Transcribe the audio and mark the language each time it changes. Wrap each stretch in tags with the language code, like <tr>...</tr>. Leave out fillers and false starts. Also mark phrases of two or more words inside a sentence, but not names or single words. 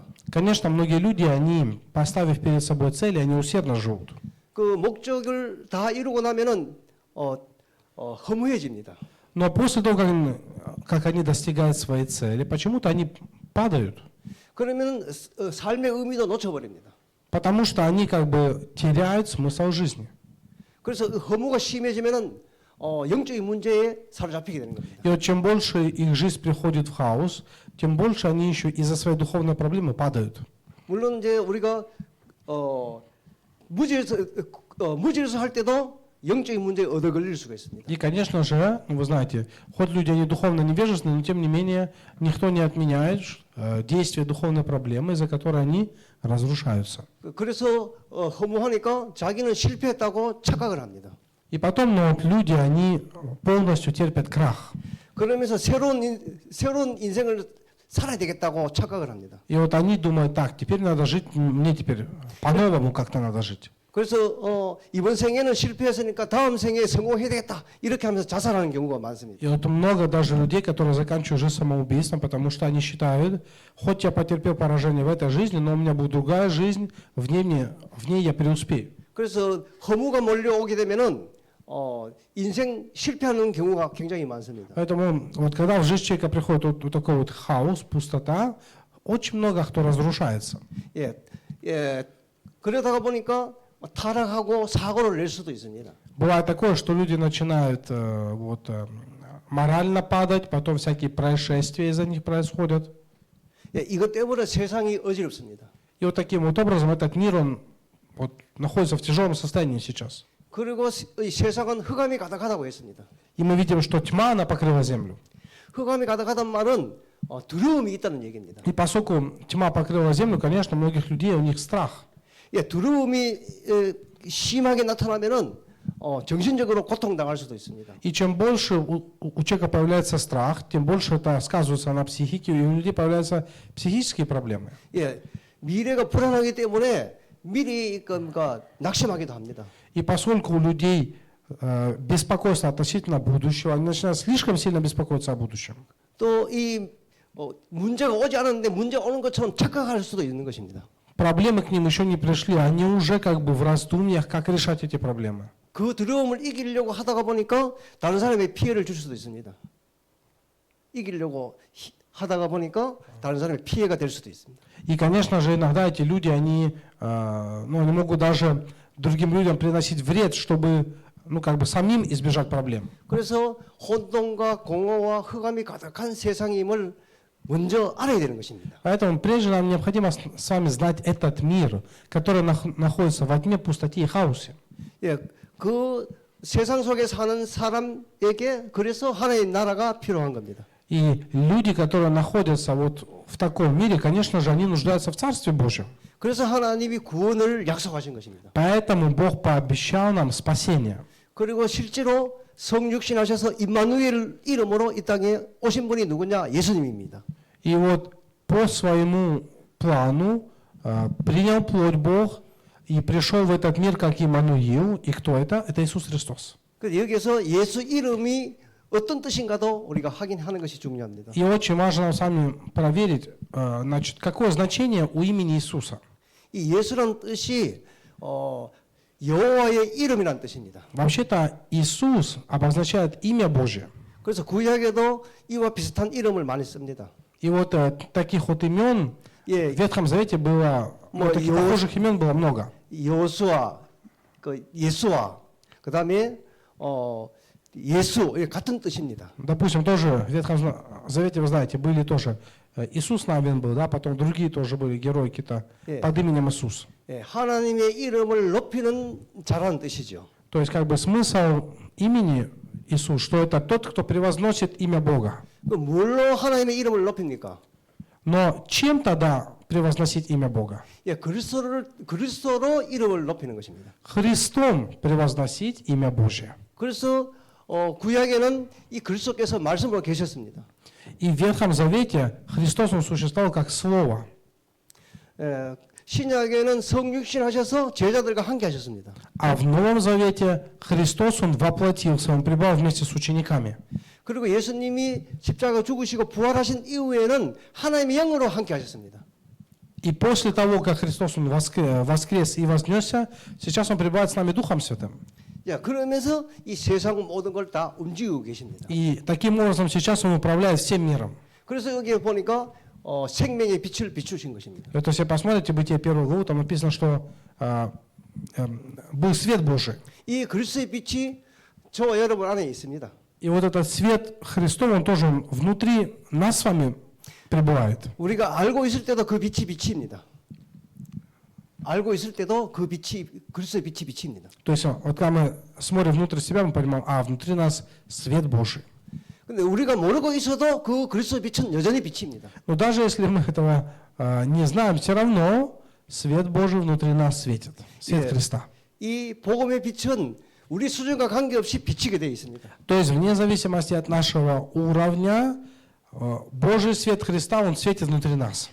<ru>Конечно, многие люди, они, поставив перед собой цели, они усердно живут.</ru> <ko>그 목적을 다 이루고 나면은 허무해집니다.</ko> <ru>Но после того, как они достигают своей цели, почему-то они падают.</ru> <ko>그러면 삶의 의미도 놓쳐버립니다.</ko> <ru>Потому что они как бы теряют смысл жизни.</ru> <ko>그래서 그 허무가 심해지면은 영적인 문제에 사로잡히게 되는 겁니다.</ko> <ru>И вот чем больше их жизнь приходит в хаос, тем больше они еще из-за своей духовной проблемы падают.</ru> <ko>물론 이제 우리가 무질서 할 때도 영적인 문제에 얻어 걸릴 수가 있습니다.</ko> <ru>И, конечно же, вы знаете, хоть люди они духовно невежественны, но тем не менее никто не отменяет действия духовной проблемы, из-за которой они разрушаются.</ru> <ko>그래서 허무하니까 자기는 실패했다고 착각을 합니다.</ko> <ru>И потом, вот люди, они полностью терпят крах.</ru> <ko>그러면서 새로운 인생을 살아야 되겠다고 착각을 합니다.</ko> <ru>И вот они думают, так, теперь надо жить, мне теперь по-новому как-то надо жить.</ru> <ko>그래서 이번 생에는 실패했으니까 다음 생에 성공해야 되겠다 이렇게 하면서 자살하는 경우가 많습니다.</ko> <ru>И вот много даже людей, которые заканчивают жизнь самоубийством, потому что они считают, хоть я потерпел поражение в этой жизни, но у меня будет другая жизнь, в ней я преуспею.</ru> <ko>그래서 허무가 몰려오게 되면은 인생 실패하는 경우가 굉장히 많습니다.</ko> <ru>Поэтому вот когда в жизнь человека приходит вот такой вот хаос, пустота, очень много кто разрушается.</ru> <ko>예, 그러다가 보니까 타락하고 사고를 낼 수도 있습니다.</ko> <ru>Бывает такое, что люди начинают морально падать, потом всякие происшествия из-за них происходят.</ru> <ko>예, 이것 때문에 세상이 어지럽습니다.</ko> <ru>И вот таким вот образом этот мир, он вот находится в тяжелом состоянии сейчас.</ru> <ko>그리고 이 세상은 흑암이 가득하다고 했습니다.</ko> <ru>И мы видим, что тьма, она покрыла землю.</ru> <ko>흑암이 가득하단 말은 두려움이 있다는 얘기입니다.</ko> <ru>И поскольку тьма покрыла землю, конечно, у многих людей у них страх.</ru> <ko>예, 두려움이 심하게 나타나면은 정신적으로 고통당할 수도 있습니다.</ko> <ru>И чем больше у человека появляется страх, тем больше это сказывается на психике, и у людей появляются психические проблемы.</ru> <ko>예, 미래가 불안하기 때문에 미리 그러니까 낙심하기도 합니다.</ko> <ru>И поскольку у людей беспокойство относительно будущего, они начинают слишком сильно беспокоиться о будущем.</ru> <ko>또 이 문제가 오지 않았는데 문제가 오는 것처럼 착각할 수도 있는 것입니다.</ko> <ru>Проблемы к ним еще не пришли, они уже как бы в раздумьях, как решать эти проблемы.</ru> <ko>그 두려움을 이기려고 하다가 보니까 다른 사람에게 피해를 줄 수도 있습니다. 이기려고 하다가 보니까 다른 사람에게 피해가 될 수도 있습니다.</ko> <ru>И, конечно же, иногда эти люди, они могут даже другим людям приносить вред, чтобы, как бы самим избежать проблем.</ru> <ko>그래서 혼돈과 공허와 흑암이 가득한 세상임을 먼저 알아야 되는 것입니다.</ko> <ru>Поэтому прежде нам необходимо с вами знать этот мир, который находится во тьме, пустоте и хаосе.</ru> <ko>예, 그 세상 속에 사는 사람에게 그래서 하나님 나라가 필요한 겁니다.</ko> <ru>И люди, которые находятся вот в таком мире, конечно же, они нуждаются в Царстве Божьем.</ru> <ko>그래서 하나님이 구원을 약속하신 것입니다.</ko> <ru>Поэтому Бог пообещал нам спасение.</ru> <ko>그리고 실제로 성육신하셔서 임마누엘 이름으로 이 땅에 오신 분이 누구냐? 예수님입니다.</ko> <ru>И вот по своему плану принял плоть Бог и пришел в этот мир как Иммануил. И кто это? Это Иисус Христос.</ru> <ko>그래서 여기서 예수 이름이 어떤 뜻인가도 우리가 확인하는 것이 중요합니다.</ko> <ru>И очень важно нам с вами проверить, какое значение у имени Иисуса.</ru> <ko>이 예수라는 뜻이 여호와의 이름이라는 뜻입니다.</ko> <ru>Вообще-то Иисус обозначает имя Божье.</ru> <ko>그래서 구약에도 이와 비슷한 이름을 많이 씁니다.</ko> <ru>И вот таких вот имен</ru> <ko>예,</ko> <ru>в Ветхом Завете было, таких похожих имен было много.</ru> <ko>여호수아, 그 예수와 그다음에 예수 같은 뜻입니다.</ko> <ru>Допустим, тоже в Ветхом Завете, вы знаете, были тоже Иисус Навин был, да, потом другие тоже были герои какие-то под именем Иисус.</ru> <ko>예, 하나님의 이름을 높이는 자라는 뜻이죠.</ko> <ru>То есть как бы смысл имени Иисус, что это тот, кто превозносит имя Бога.</ru> <ko>그 뭘로 하나님의 이름을 높입니까?</ko> <ru>Но чем тогда превозносить имя Бога?</ru> <ko>예, 그리스도로 이름을 높이는 것입니다.</ko> <ru>Христом превозносить имя Божье.</ru> <ko>그래서 구약에는 이 그리스도께서 말씀으로 계셨습니다.</ko> <ru>И в Ветхом Завете Христос, Он существовал как Слово.</ru> <ko>예, 신약에는 성육신 하셔서 제자들과 함께 하셨습니다.</ko> <ru>А в Новом Завете Христос, Он воплотился, Он пребывал вместе с учениками.</ru> <ko>그리고 예수님이 십자가 죽으시고 부활하신 이후에는 하나님의 영으로 함께 하셨습니다.</ko> <ru>И после того, как Христос Он воскрес и вознесся, сейчас Он пребывает с нами Духом Святым.</ru> <ko>야, 그러면서 이 세상 모든 걸 다 움직이고 계십니다.</ko> <ru>И таким образом сейчас Он управляет всем миром.</ru> <ko>그래서 여기 보니까 생명의 빛을 비추신 것입니다.</ko> <ru>Это если посмотрите Бытие 1 главу, там написано, что был свет Божий.</ru> <ko>이 그리스도의 빛이 저와 여러분 안에 있습니다.</ko> <ru>И вот этот свет Христов, он тоже внутри нас с вами пребывает.</ru> <ko>우리가 알고 있을 때도 그 빛이 빛입니다. 알고 있을 때도 그 빛이 그리스도의 빛이 빛입니다.</ko> <ru>То есть вот когда мы смотрим внутрь себя, мы понимаем, внутри нас свет Божий.</ru> <ko>근데 우리가 모르고 있어도 그 그리스도의 빛은 여전히 빛입니다.</ko> <ru>Но даже если мы этого не знаем, все равно свет Божий внутри нас светит. Свет</ru> <ko>예.</ko> <ru>Христа.</ru> <ko>이 복음의 빛은 우리 수준과 관계없이 비치게 되어 있습니다.</ko> <ru>То есть вне зависимости от нашего уровня, Божий свет Христа, он светит внутри нас.</ru>